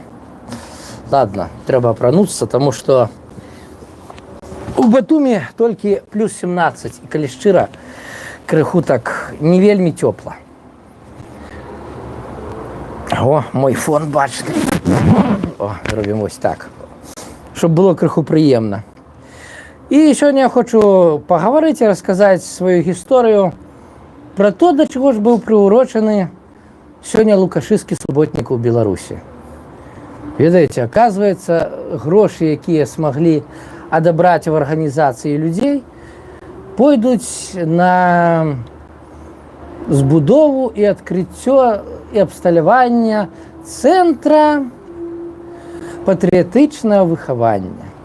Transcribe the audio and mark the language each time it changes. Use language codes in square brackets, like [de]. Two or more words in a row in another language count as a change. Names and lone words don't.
[be] Ладно, трэба апрануцца, таму што у Батуми толькі плюс 17. І калі шчыра, крыху так не вельмі цёпла. О, мой фон бачны. О, робім ось так. Щоб было крыху прыемна. І сёння я хочу пагаварыць і расказаць сваю гісторыю пра то, да чаго ж быў прыурочаны сёння лукашысцкі суботнік у Беларусі. Ведаеце, аказваецца, грошы, якія смаглі адабраць в арганізацыі людзей, пойдуць на збудову і адкрыццё і абсталявання цэнтра патрыятычнага выхавання.